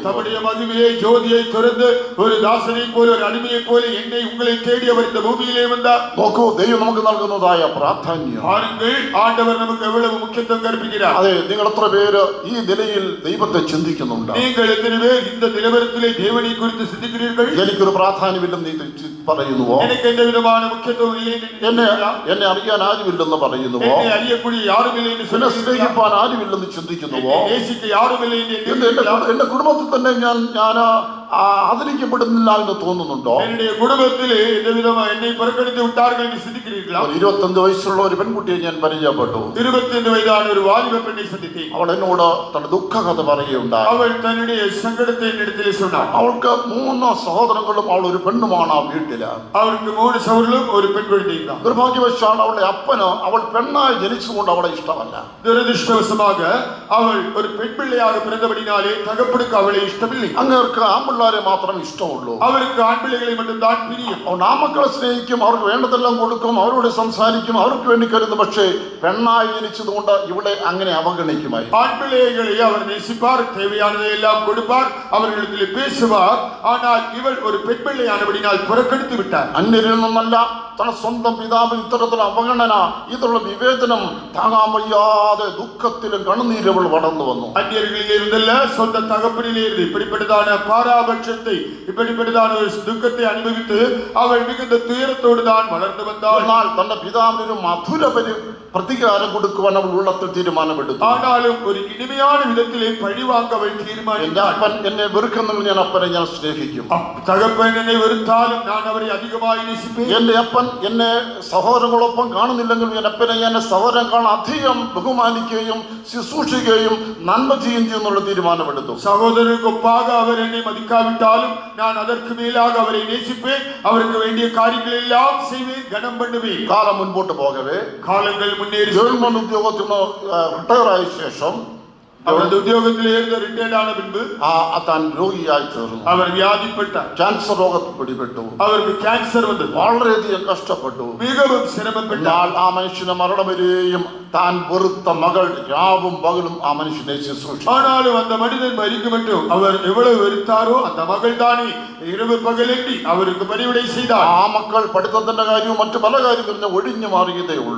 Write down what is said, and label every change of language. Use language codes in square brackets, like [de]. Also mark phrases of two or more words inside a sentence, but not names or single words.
[ta] தம்முடைய மகிமையை, ஜோதியை துறந்து ஒரு தாசனை போல, ஒரு அடிமையை போல என்னை உங்களை தேடி அவர் இந்த பூமியிலே வந்தார். [ml] നോക്കൂ, ദൈവം നമുക്ക് നൽകുന്നതായ പ്രാധാന്യം. [ta] பாருங்கள், ஆண்டவர் நமக்கு எவ்வளவு முக்கியத்துவம் கற்பிக்கிறார். [ml] അതെ, നിങ്ങൾ എത്ര പേര് ഈ നിലയിൽ ദൈവത്തെ ചിന്തിക്കുന്നുണ്ട്? [ta] நீங்கள் [ml] എത്ര പേർ [ta] இந்த நிலவரத்திலே தேவனை குறித்து சிந்திக்கிறீர்கள்? [ml] എനിക്കൊരു പ്രാധാന്യമില്ലെന്ന് നീ പറയുന്നുവോ? [ta] எனக்கு எந்த விதமான முக்கியத்துவம் இல்லை [ml] എന്നെ അറിയാൻ ആരുമില്ലെന്ന് പറയുന്നുവോ? [ta] என்னை அறியக்கூடிய யாரும் இல்லை என்று [ml] എന്നെ [ta] சொல்லி [ml] സ്നേഹിപ്പാൻ ആരുമില്ലെന്ന് ചിന്തിക്കുന്നുവോ? [ta] நேசிக்க யாரும் இல்லை என்று [ml] എന്റെ കുടുംബത്തിൽ തന്നെ ഞാൻ ആദരിക്കപ്പെടുന്നില്ല എന്ന് തോന്നുന്നുണ്ടോ? [ta] என்னுடைய குடும்பத்திலே இந்த விதமா என்னை புறக்கணித்து விட்டார்கள் என்று சிந்திக்கிறீர்களா? [ml] ഒരു 25 വയസ്സുള്ള ഒരു പെൺകുട്ടിയെ ഞാൻ പരിചയപ്പെട്ടു. [ta] 25 வயதான ஒரு வாலிப பெண்ணை சந்தித்தேன். [ml] അവൾ എന്നോട് തന്റെ ദുഃഖകഥ പറയുകയുണ്ടായി. [ta] அவள் தன்னுடைய சங்கடத்தை என்னிடத்திலே சொன்னாள். [ml] അവൾക്ക് 3 സഹോദരങ്ങളും അവൾ ഒരു പെണ്ണുമാണ് ആ വീട്ടില്. [ta] அவளுக்கு 3 சகோதரர்களும் ஒரு பெண் குழந்தையும் தான். [ml] നിർഭാഗ്യവശാൽ അവളുടെ അപ്പന് അവൾ പെണ്ണായി ജനിച്ചുകൊണ്ട് അവളെ ഇഷ്ടമല്ല. [ta] துரதிருஷ்டவசமாக அவள் ஒரு பெண் பிள்ளையாக பிறந்தபடினாலே தகப்பனுக்கு அவளை இஷ்டமில்லை. [ml] അങ്ങേർക്ക് ആൺപിള്ളേരെ മാത്രം ഇഷ്ടമുള്ളൂ. அவருக்கு ஆண் பிள்ளைகளை மட்டும்தான் பிரியம். അവൻ ആ മക്കളെ സ്നേഹിക്കും, അവർക്ക് വേണ്ടതെല്ലാം കൊടുക്കും, അവരോട് സംസാരിക്കും, അവർക്ക് വേണ്ടി കരുതും. പക്ഷേ പെണ്ണായി ജനിച്ചതുകൊണ്ട് ഇവിടെ അങ്ങനെ അവഗണിക്കുമായി. [ta] ஆண் பிள்ளைகளை அவர் நேசிப்பார், தேவையானதை எல்லாம் கொடுப்பார், அவர்களிடத்தில் பேசுவார். ஆனால் இவள் ஒரு பெண் பிள்ளையானபடினால் புறக்கணித்து விட்டார். [ml] അന്യരിൽ നിന്നല്ല, തന്റെ സ്വന്തം പിതാവിൽ ഇത്തരത്തിലുള്ള അവഗണന, ഇതിലുള്ള വിവേചനം താങ്ങാൻ വയ്യാതെ ദുഃഖത്തിലും കണ്ണുനീരവൾ വളർന്നു വന്നു. [ta] அந்நியர்களில் இருந்தல்ல, சொந்த தகப்பனிலே இருந்து இப்படிப்பட்டதான பாராபட்சத்தை, இப்படிப்பட்டதான ஒரு துக்கத்தை அனுபவித்து அவள் மிகுந்த துயரத்தோடு தான் வளர்ந்து வந்தாள். [ml] എന്നാൽ തന്റെ പിതാവിനൊരു മധുര പ്രതികാരം കൊടുക്കുവാൻ അവൾ ഉള്ളത്തിൽ തീരുമാനമെടുത്തു. [ta] ஆனாலும் ஒரு இனிமையான விதத்திலே பழிவாங்க அவள் [ml] എന്റെ [ta] தீர்மானித்தாள். [ml] അപ്പൻ എന്നെ വെറുക്കുന്നെങ്കിൽ ഞാൻ അപ്പനെ ഞാൻ സ്നേഹിക്കും. [ta] தகப்பன் என்னை வெறுத்தாலும் நான் அவரை அதிகമായി நேசிப்பேன். [ml] എന്റെ അപ്പൻ എന്നെ സഹോദരങ്ങളൊപ്പം കാണുന്നില്ലെങ്കിൽ ഞാൻ അപ്പനെ എന്നെ സഹോദരങ്ങൾ അധികം ബഹുമാനിക്കുകയും ശുശ്രൂഷിക്കുകയും നന്മ ചെയ്യുകയും എന്നുള്ള തീരുമാനമെടുത്തു. [ta] சகோதரருக்கு ஒப்பாக அவர் என்னை மதிக்காவிட்டாலும் நான் அதற்கு மேலாக அவரை நேசிப்பேன். அவருக்கு வேண்டிய காரியங்கள் எல்லாம் செய்வேன், கனம் பண்ணுவேன். [ml] കാലം മുൻപോട്ട് പോകവേ [ta] காலங்கள் முன்னேறி [ml] ഗവൺമെന്റ് ഉദ്യോഗത്തിൽ നിന്ന് റിട്ടയർ ആയ ശേഷം [ta] அவரது உத்தியோகத்தில் இருந்து ரிட்டையர்ட் ஆன பின்பு [ml] താൻ രോഗിയായി തീർന്നു. [ta] அவர் வியாதிப்பட்டார். [ml] ക്യാൻസർ രോഗത്തിൽ പിടിപെട്ടു. [ta] அவருக்கு கேன்சர் வந்தது. [ml] വളരെയധികം കഷ്ടപ്പെട്ടു. [ta] மிகவும் சிரமப்பட்டார். [ml] ആ മനുഷ്യനെ മരണം വരെയും താൻ വെറുത്ത മകൾ രാവും പകലും ആ മനുഷ്യനെ ശുശ്രൂഷിച്ചു. [ta] ஆனாலும் அந்த மனிதன் மரிக்கும் மட்டும் அவர் எவ்வளவு வெறுத்தாரோ அந்த மகள் தானே இரவு பகலின்றி அவருக்கு பணிவிடை செய்தார். [ml] ആ മക്കൾ പഠിത്തത്തിന്റെ കാര്യവും മറ്റു പല കാര്യങ്ങളും ഒഴിഞ്ഞു മാറിയതേ ഉള്ളൂ.